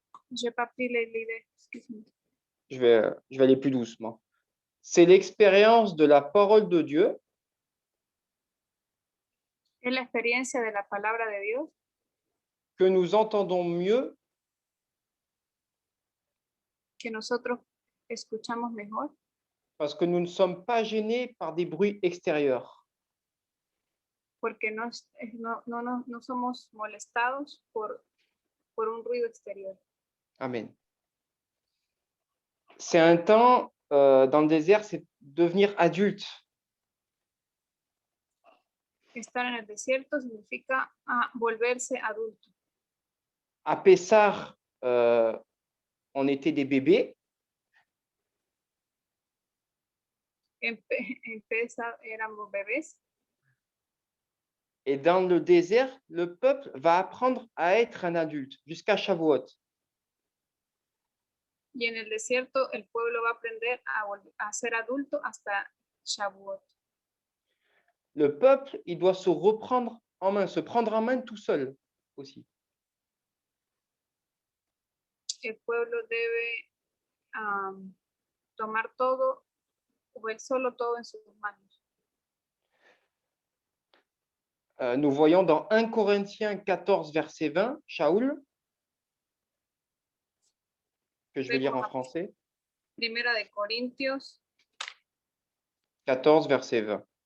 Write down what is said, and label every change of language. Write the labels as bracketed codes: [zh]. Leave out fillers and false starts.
[fr] Je n'ai pas pris les livres, excuse-moi. Je vais aller plus doucement. C'est l'expérience de la parole de Dieu [es] Es la experiencia de la palabra de Dios [fr] que nous entendons mieux [es] que nosotros escuchamos mejor [fr] parce que nous ne sommes pas gênés par des bruits extérieurs. [es] porque no somos molestados por un ruido exterior. Amen. [fr] C'est un temps dans le désert, c'est devenir adulte. [es] Estar en el desierto significa volverse adulto. [fr] À Pessah, on était des bébés. [es] En Pesach éramos bebés. [fr] Et dans le désert, le peuple va apprendre à être un adulte jusqu'à Shavuot. [es] Y en el desierto el pueblo va a aprender a ser adulto hasta Shavuot. [fr] Le peuple, il doit se reprendre en main, se prendre en main tout seul aussi. [es] El pueblo debe tomar todo, o él solo todo en sus manos. [fr] Nous voyons dans 1 Corinthiens 14, verset 20, Shaoul, que je vais lire en français, [es] Primera de Corintios [fr] 14, verset 20.